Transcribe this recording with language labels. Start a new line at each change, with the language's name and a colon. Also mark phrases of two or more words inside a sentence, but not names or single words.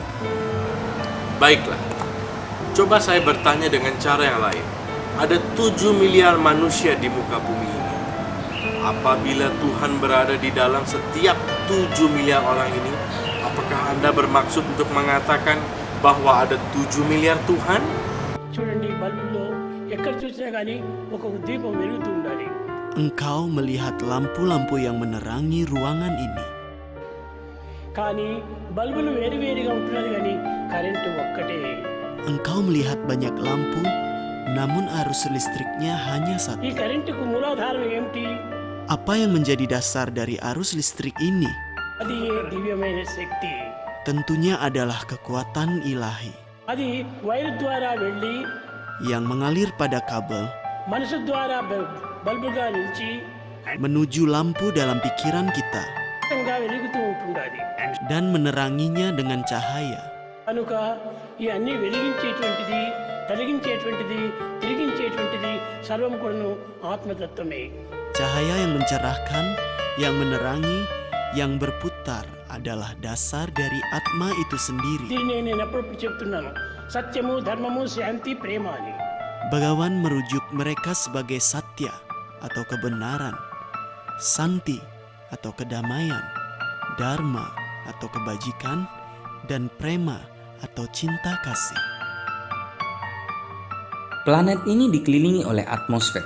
Indonesian: Baiklah, coba saya bertanya dengan cara yang lain. Ada 7 miliar manusia di muka bumi ini. Apabila Tuhan berada di dalam setiap 7 miliar orang ini, apakah Anda bermaksud untuk mengatakan bahwa ada 7 miliar Tuhan?
Telugu: చూడండి బల్బులో ఎక్కడ చూసినా కానీ ఒక దీపం వెలుగుతూ ఉండాలి.
Indonesian: Engkau melihat lampu-lampu yang menerangi ruangan ini.
Telugu: కానీ బల్బులు వేరువేరుగా ఉంటున్నది కానీ కరెంటు ఒక్కటే.
Indonesian: Engkau melihat banyak lampu, namun arus listriknya hanya ఈ satu.
Telugu: కరెంటుకు మూలాధారం ఏమిటి?
Indonesian: Apa yang menjadi dasar dari arus listrik ini?
Telugu: అది దివ్యమైన శక్తి.
Indonesian: Tentunya adalah kekuatan ilahi
Telugu: అది వైరు ద్వారా వెళ్ళి
Indonesian: yang mengalir pada kabel
Telugu: మనసు ద్వారా బల్బుగా నిలిచి
Indonesian: menuju lampu dalam pikiran kita
Telugu: గా వెలుగుతూ ఉంటుండాలి.
Indonesian: dan meneranginya dengan cahaya.
Telugu: కనుక ఈ అన్ని వెలిగించేటువంటిది, తొలగించేటువంటిది, తిరిగించేటువంటిది సర్వం కూడాను ఆత్మతత్వమే.
Indonesian: Cahaya yang mencerahkan, yang menerangi, yang berputar adalah dasar dari Atma itu sendiri.
Telugu: దీన్ని నేను ఎప్పుడప్పుడు చెప్తున్నాను, సత్యము, ధర్మము, శాంతి, ప్రేమ అని.
Indonesian: Bhagawan merujuk mereka sebagai satya atau kebenaran, santi atau kedamaian, dharma atau kebajikan, dan prema atau cinta kasih. Planet ini dikelilingi oleh atmosfer.